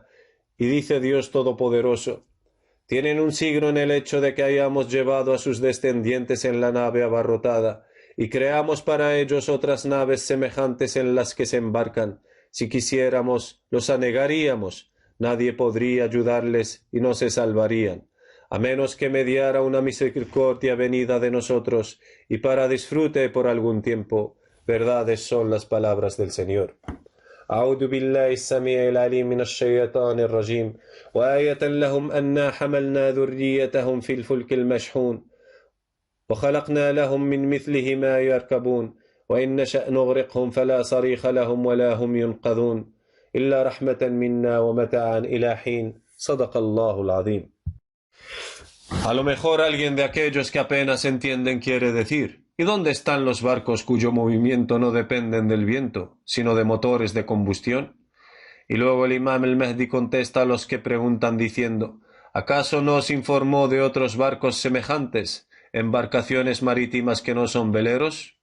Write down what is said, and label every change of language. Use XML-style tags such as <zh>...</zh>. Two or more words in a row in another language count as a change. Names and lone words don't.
<es>Y dice Dios Todopoderoso, tienen un signo en el hecho de que hayamos llevado a sus descendientes en la nave abarrotada, y creamos para ellos otras naves semejantes en las que se embarcan. Si quisiéramos, los anegaríamos, nadie podría ayudarles y no se salvarían, a menos que mediara una misericordia venida de nosotros, y para disfrute por algún tiempo. Verdades son las palabras del Señor.</es> <ar>أعوذ بالله السميع العليم من الشيطان الرجيم وآية لهم أنا حملنا ذريتهم في الفلك المشحون وخلقنا لهم من مثله ما يركبون وإن نشأ نغرقهم فلا صريخ لهم ولا هم ينقذون إلا رحمة منا ومتاعا إلى حين صدق الله العظيم.</ar> <es>A lo mejor alguien de aquellos que apenas entienden quiere decir: ¿y dónde están los barcos cuyo movimiento no dependen del viento, sino de motores de combustión? Y luego el imam el-Mahdi contesta a los que preguntan diciendo: ¿acaso no os informó de otros barcos semejantes, embarcaciones marítimas que no son veleros?</es>